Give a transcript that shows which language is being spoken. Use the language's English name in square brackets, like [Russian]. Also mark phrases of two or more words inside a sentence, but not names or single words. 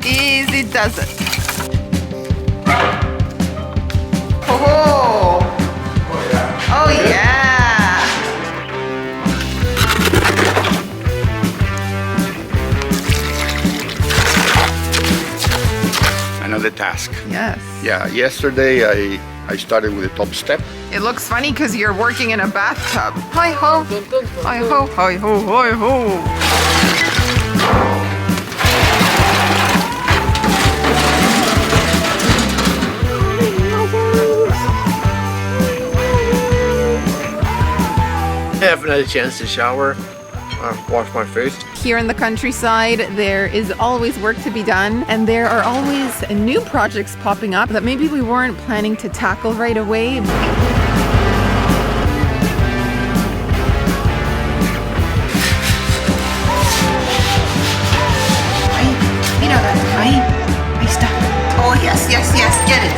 [English] Easy does it. Oh, oh yeah. Another task. Yes. Yeah, yesterday I started with the top step. It looks funny because you're working in a bathtub. Hi ho, hi ho, hi ho, hi ho. I haven't had a chance to shower, wash my face. Here in the countryside, there is always work to be done, and there are always new projects popping up that maybe we weren't planning to tackle right away. Oh yes, yes, yes, get it.